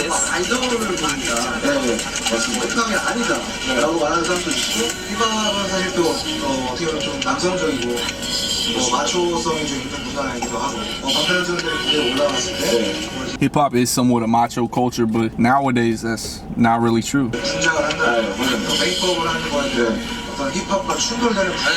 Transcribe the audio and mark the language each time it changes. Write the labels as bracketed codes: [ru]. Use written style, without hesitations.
[ko] 아이돌을 보니까 힙합이 아니다 라고 말하는 사람도 있고, 힙합은 사실 또 어떻게 보면 좀 남성적이고 마초성이 좀 있는 문화이기도 하고, 방탄소년단이 무대에 올라갔을 때 [en] Hip hop is somewhat a macho culture, but nowadays that's not really true. [ko] 신장을 한다, 메이크업을 하는 건데 어떤 힙합과 충돌되는